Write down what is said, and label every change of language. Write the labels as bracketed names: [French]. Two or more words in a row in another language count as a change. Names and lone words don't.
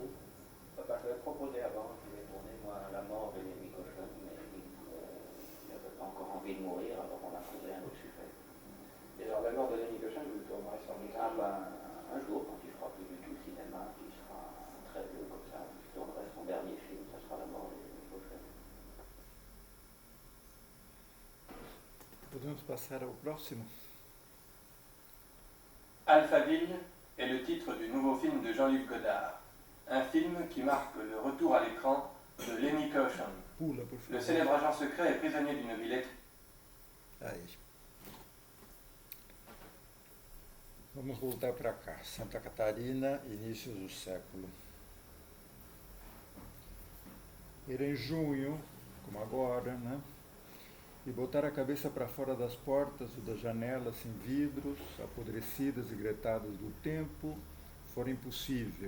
[French] Je l'ai proposé avant, je voulais tourner moi La mort de Lemmy Caution, mais il n'avait pas encore envie de mourir, alors on a trouvé un autre sujet. Et alors La mort de Lemmy Caution, vous le tournerez sans doute? Un jour, quand il fera plus du tout le cinéma, qu'il sera très vieux comme ça, je tournerai son dernier film, ça sera La mort de Lemmy Caution. [Portuguese] Podemos passar ao próximo? [French] Alphaville est le titre du nouveau film de Jean-Luc Godard, un film qui marque le retour à l'écran de Lemmy Caution. [Portuguese] Pula, por favor. [French] Le célèbre agent secret est prisonnier d'une ville étrange. [Portuguese] Aí. Vamos voltar para cá. Santa Catarina, início do século. Era em junho, como agora, né? e botar a cabeça para fora das portas ou das janelas sem vidros, apodrecidas e gretadas do tempo, fora impossível.